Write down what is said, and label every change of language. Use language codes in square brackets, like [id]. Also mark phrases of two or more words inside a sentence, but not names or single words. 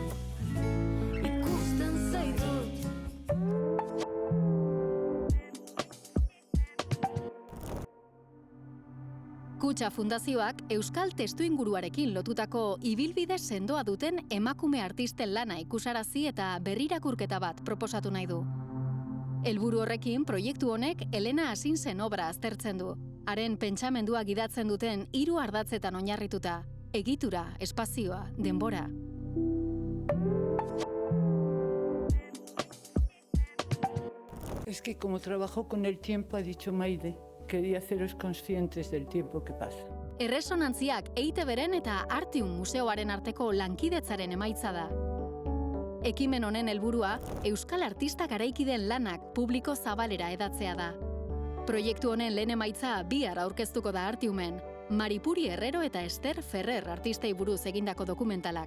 [eu] Kutxa Fundazioak Euskal Testuinguruarekin lotutako ibilbide sendoa duten emakume artisten lana ikusarazi eta berrirakurketa bat proposatu nahi du. Helburu horrekin proiektu honek Elena Asinsen obra aztertzen du. Haren pentsamendua gidatzen duten 3 ardatzetan oinarrituta: egitura, espazioa, denbora. [es] Es que como trabajo con el tiempo, ha dicho Maide, quería haceros conscientes del tiempo que pasa. [eu] Erresonantziak EITBren eta Artium Museoaren arteko lankidetzaren emaitza da. Ekimen honen helburua euskal artista garaikideen lanak publiko zabalera edatzea da. Proiektu honen lehen emaitza bihar aurkeztuko da Artiumen, Maripuri Herrero eta Esther Ferrer artistei buruz egindako dokumentalak.